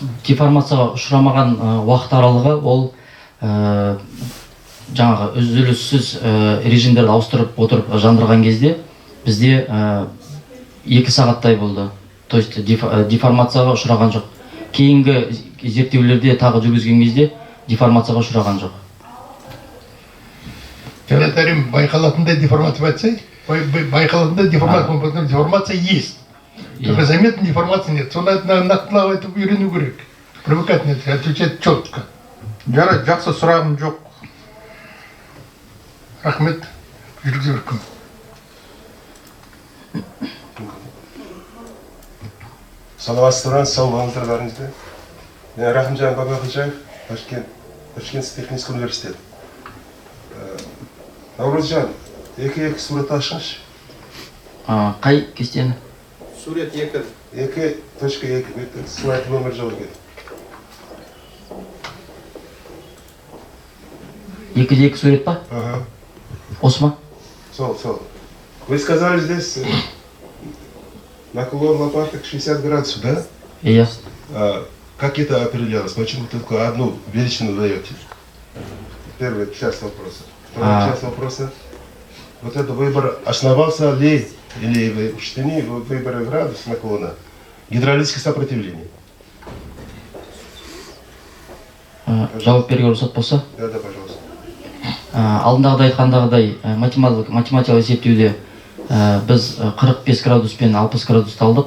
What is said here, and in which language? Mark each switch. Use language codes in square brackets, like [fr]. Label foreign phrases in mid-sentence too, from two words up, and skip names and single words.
[kk] Деформацияға ұшырамаған уақыт аралығы ол жаңағы үзіліссіз режимдерді ауыстырып отырып жандырған кезде бізде 2 сағаттай болды. [ru] То есть [kk] деформацияға ұшыраған жоқ. Кейінгі зерттеулерде тағы жүргізген кезде деформацияға ұшыраған жоқ. [ru] Повторим, [kk] байқалатындай деформация деформация [ru] есть. Только заметной деформации нет. [kk] Соны нақтылап айтып үйрену керек. [ru] Привыкать нет, отвечать четко. [kk] Жарайды, жақсы, сұрағым жоқ. Рахмет, жүргізіп жүркім. Саламатсыздар, сау болыңыздар бәріңізді. Мен Рахымжан Бабақожаев, Ташкент техникалық университет. Наурызжан, екі сурет ашыңызшы. Қай кестені? Сурет 2.2 слайд номер жоқ екен. 2-де 2 сурет па? Осы ма? Сол. [ru] Вы сказали здесь наклон лопаток 60 градусов, да? Иә. Как это определялось? Почему только одну величину даете? Первая часть вопроса. Вторая часть вопроса. Вот это выбор основался ли или вы учтены выборы градус наклона гидравлическое сопротивление? [kk] Жауап беруге рұқсат болса? [ru] Да, пожалуйста. [kk] Алдындағыдай айтқандағыдай математикалық есептеуде біз 45 градус пен 60 градусты алдық.